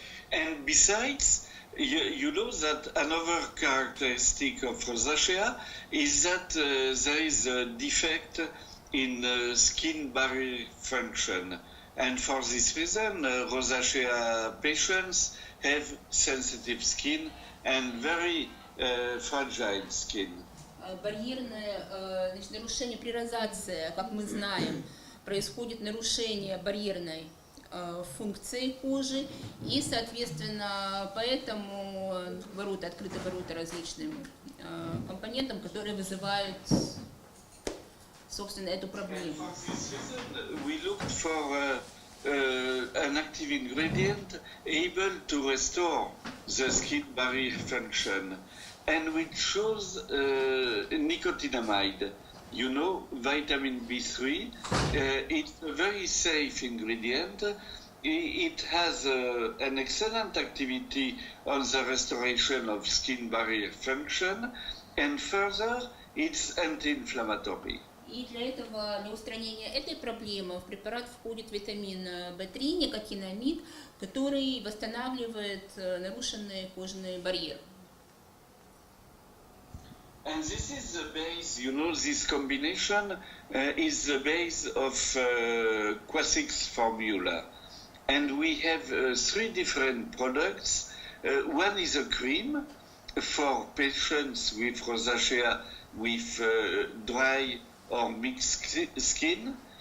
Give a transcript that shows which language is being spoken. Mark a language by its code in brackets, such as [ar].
[en] And besides, you know that another characteristic of rosacea is that there is a defect in skin barrier function. And for this reason, rosacea patients have sensitive skin and very fragile skin. [ru] Барьерное, значит, нарушение при розации, как мы знаем, происходит нарушение барьерной функции кожи, и, соответственно, поэтому открыты ворота различным компонентам, которые вызывают, собственно, эту проблему. [en] We looked for an active ingredient able to restore the skin barrier function, and we chose nicotinamide. You know, vitamin B3, it's a very safe ingredient. It has an excellent activity on the restoration of skin barrier function, and further, it's anti-inflammatory. [ru] И для устранения этой проблемы в препарат входит витамин В3, никотинамид, который восстанавливает нарушенный кожный барьер. [en] And this is the base, you know, this combination is the base of Quasix formula. And we have three different products. One is a cream for patients with rosacea with dry or mixed skin.